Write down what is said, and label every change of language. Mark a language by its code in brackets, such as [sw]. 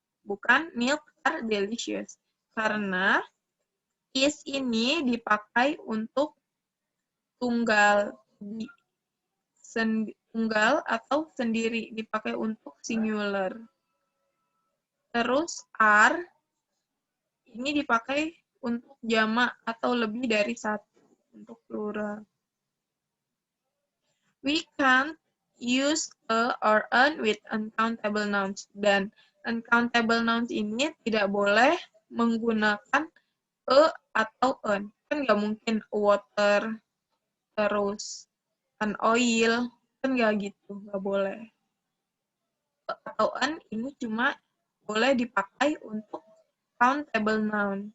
[id] Bukan [en] milk are delicious. [id] Karena is ini dipakai untuk tunggal. Tunggal atau sendiri. Dipakai untuk singular. Terus are ini dipakai untuk jamak atau lebih dari satu. Untuk plural. [en] We can't use a or an with uncountable nouns. [id] Dan uncountable nouns ini tidak boleh menggunakan a atau an. Kan nggak mungkin water, terus an oil, kan nggak gitu, nggak boleh. A atau an ini cuma boleh dipakai untuk countable noun.